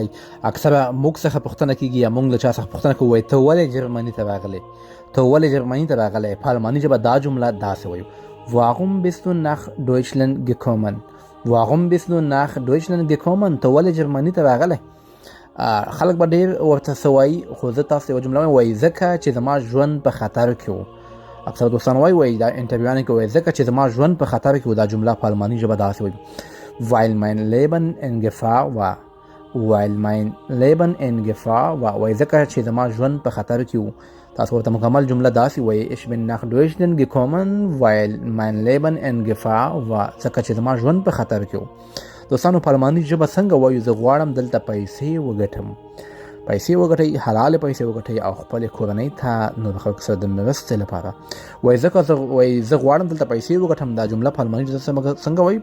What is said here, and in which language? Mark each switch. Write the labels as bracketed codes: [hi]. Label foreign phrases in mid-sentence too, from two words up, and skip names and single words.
[ps] اکثره موږ څخه پوښتنه کېږي یا موږ له چا څخه پوښتنه کوو وایي ته ولې جرمني ته راغلی؟ ته ولې جرمني ته راغلی؟ په الماني ژبه دا جمله داسې وایو [de] Warum bist du nach Deutschland gekommen? Warum bist du nach Deutschland gekommen? [ps] ته ولې جرمني ته راغلی؟ خلک به ډېر ورته څه وایي، خو زه تاسو ته یوه جمله وایم، وایي ځکه چې زما ژوند په خطر کې و. اکثره دوستان وایي دا انټرویوانو کې وایي ځکه چې زما ژوند په خطر کې و. دا جمله په الماني ژبه داسې وایي [de] Weil mein Leben in Gefahr war. Weil mein Leben in Gefahr war. [ps] وایي ځکه چې زما ژوند په خطر کې و. تاسو ورته مکمل جمله داسې وایي [de] Ich bin nach Deutschland gekommen weil mein Leben in Gefahr war. [ps] ځکه چې زما ژوند په خطر کې و. دوستانو په الماني ژبه څنګه وایو زه غواړم دلته پیسې وګټم. پیسې وګټئ، حلالې پیسې وګټئ او خپلې کورنۍ ته نور خلکو سره د مرستې لپاره. وایي ځکه زه غواړم دلته پیسې وګټم. دا جمله په الماني ژبه څنګه وایي؟